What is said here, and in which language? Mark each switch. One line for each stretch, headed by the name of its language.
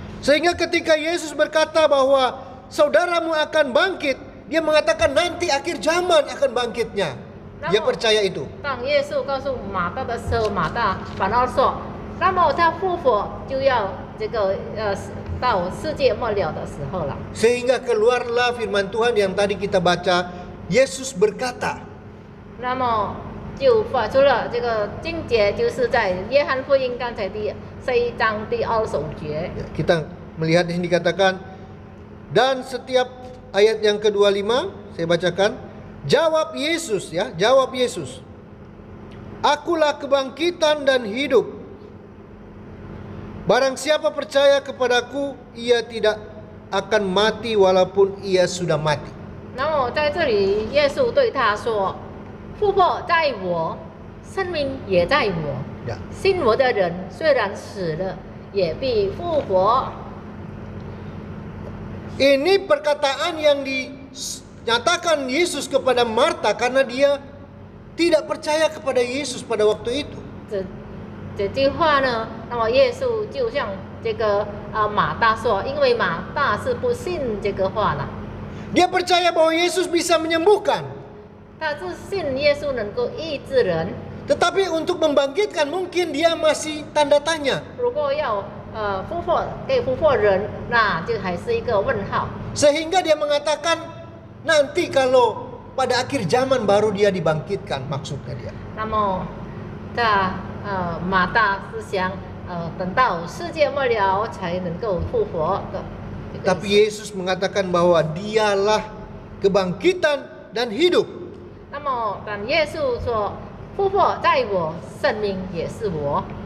Indonesian: Sehingga ketika Yesus berkata bahwa saudaramu akan bangkit, dia mengatakan nanti akhir zaman akan bangkitnya. Dia percaya itu.
Chinese: 当耶稣告诉马大的时候，马大反而说：“那么他复活就要这个到世界末了的时候了。”
Indonesian: Sehingga keluarlah firman Tuhan yang tadi kita baca, Yesus berkata.
Chinese: 那么就发出了这个经节，就是在约翰福音刚才第1章第29节。
Indonesian: Kita melihat di sini dikatakan, dan setiap ayat yang ke-25 saya bacakan, jawab Yesus ya, jawab Yesus. Akulah kebangkitan dan hidup. Barang siapa percaya kepadaku, ia tidak akan mati walaupun ia sudah mati.
Chinese: 然后在这里，耶稣对他说：“复活在我，生命也在我。
Indonesian: Ya.
Chinese: 信我的人虽然死了，也必复活。”
Indonesian: Ini perkataan yang dinyatakan Yesus kepada Marta karena dia tidak percaya kepada Yesus pada waktu itu.
Chinese: 这句话呢，那么耶稣就向这个马大说，因为马大是不信这个话了，
Indonesian: Dia percaya bahwa Yesus bisa menyembuhkan.
Chinese: 他是信耶稣能够医治人。
Indonesian: Tetapi untuk membangkitkan mungkin dia masih tanda tanya.
Chinese: 如果要给复活人，那就还是一个问号。
Indonesian: Sehingga dia mengatakan nanti kalau pada akhir zaman baru dia dibangkitkan, maksudnya dia.
Chinese: 那么他马大是想等到世界末了才能够复活的。
Indonesian: Tapi Yesus mengatakan bahwa dialah kebangkitan dan hidup.
Chinese: 那么但耶稣说，复活在我，生命也是我。